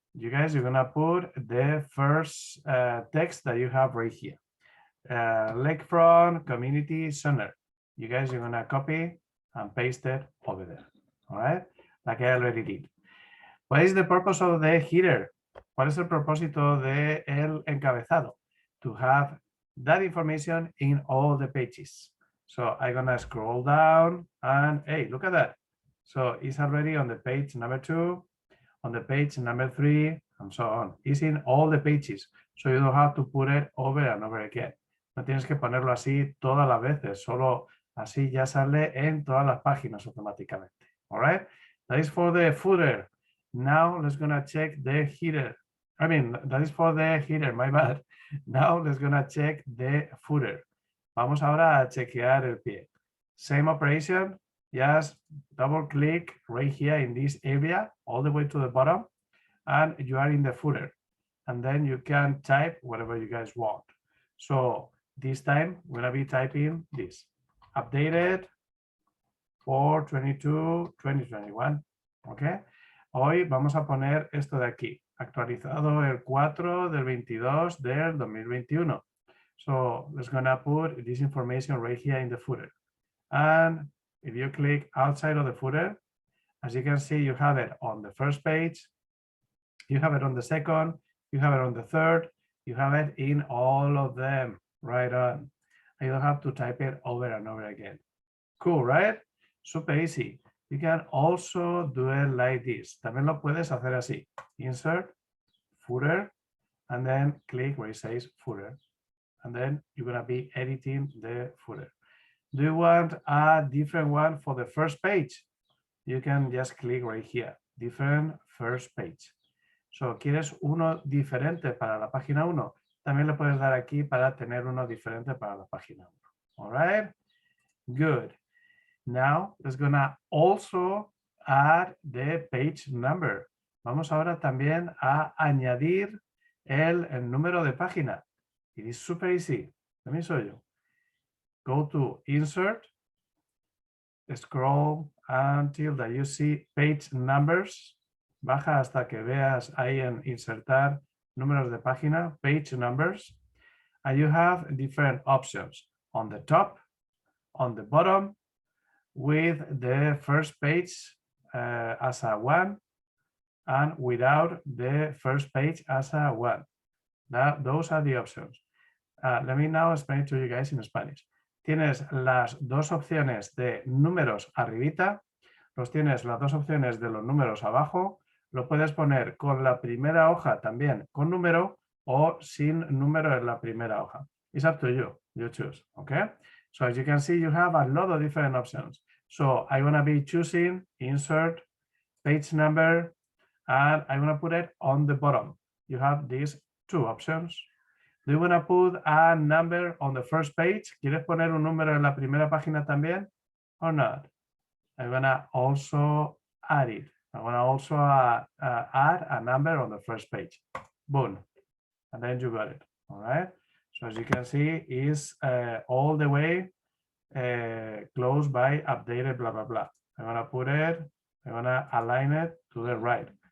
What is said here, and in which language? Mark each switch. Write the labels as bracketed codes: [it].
[en] You guys, you're gonna put the first text that you have right here. Lakefront Community Center. You guys, you're gonna copy and paste it over there, all right? Like I already did. What is the purpose of the header? [es] ¿Cuál es el propósito de el encabezado? [en] To have that information in all the pages. So I'm gonna scroll down and hey, look at that. So it's already on the page number 2, on the page number 3, and so on. It's in all the pages, so you don't have to put it over and over again. [es] No tienes que ponerlo así todas las veces, solo así ya sale en todas las páginas automáticamente. [en] All right? That is for the footer. Now let's gonna check the header. I mean, that is for the header, my bad. Now let's gonna check the footer. [es] Vamos ahora a chequear el pie. [en] Same operation, just double click right here in this area, all the way to the bottom, and you are in the footer. And then you can type whatever you guys want. So this time we're gonna be typing this, updated for 22-2021, okay? [es] Hoy vamos a poner esto de aquí, actualizado el 4 del 22 del 2021. [en] So let's gonna put this information right here in the footer. And if you click outside of the footer, as you can see, you have it on the first page, you have it on the second, you have it on the third, you have it in all of them, right on. You don't have to type it over and over again. Cool, right? Super easy. You can also do it like this. [es] También lo puedes hacer así. [en] Insert, footer, and then click where it says footer. And then you're gonna be editing the footer. Do you want a different one for the first page? You can just click right here, different first page. [es] So, ¿quieres uno diferente para la página 1? También le puedes dar aquí para tener uno diferente para la página 1. [en] All right? Good. Now, let's gonna also add the page number. [es] Vamos ahora también a añadir el número de página. [en] It is super easy. Let me show you. Go to insert, scroll until that you see page numbers. [es] Baja hasta que veas ahí en insertar números de página, page numbers. [en] And you have different options on the top, on the bottom, with the first page as a 1 and without the first page as a 1. Those are the options. Let me now explain to you guys in Spanish. [es] Tienes las dos opciones de números arribita, tienes las dos opciones de los números abajo, lo puedes poner con la primera hoja también con número o sin número en la primera hoja. [en] It's up to you, you choose, okay? So as you can see, you have a lot of different options. So I'm gonna be choosing insert, page number, and I'm gonna put it on the bottom. You have these two options. Do you wanna put a number on the first page? [es] ¿Quieres poner un número en la primera página también? [en] Or not? I'm gonna also add it. I'm gonna also add a number on the first page. Boom. And then you got it, all right? So as you can see, is all the way closed by updated, blah, blah, blah. I'm gonna put it, I'm gonna align it to the right.